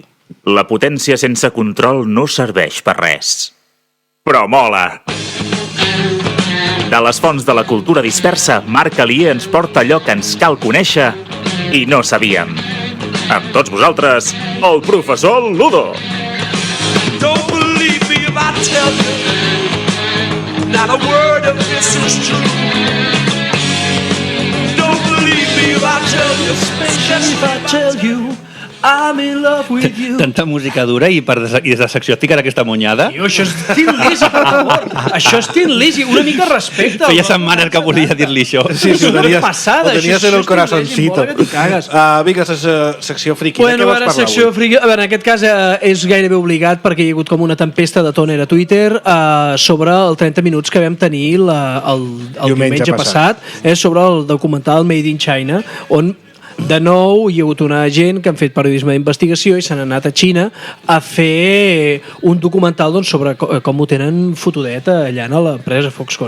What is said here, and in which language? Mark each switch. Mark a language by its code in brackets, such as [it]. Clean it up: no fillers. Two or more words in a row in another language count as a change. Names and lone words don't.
[ca] La potència sense control no serveix per res. Però mola! De les fonts de la cultura dispersa, Marc Alier ens porta allò que ens cal conèixer i no sabíem. Amb tots vosaltres, el professor Ludo. [en] Don't believe me if I tell you not a word of this is true. Don't believe me if I tell you I'm in love with you. [ca] Tanta música dura i des de secció et ficarà aquesta monyada. Tio, això és Tin Lizzy, per favor. Això és Tin Lizzy, una mica respecte. Feia setmanes que volia dir-li això. Sí, És una passada. Ho tenies Això en el és Tin Lizzy, corazoncito. mola que t'hi cagues. Vinga, secció friki. Bueno, de què a vols veure, parlar secció avui? friki. A veure, en aquest cas és gairebé obligat perquè hi ha hagut com una tempesta de tòner a Twitter sobre el 30 minuts que vam tenir el diumenge passat sobre el documental Made in China, on de nou hi ha hagut una gent que han fet periodisme d'investigació i s'han anat a Xina a fer un documental doncs, sobre com ho tenen fotudet allà a l'empresa Foxconn.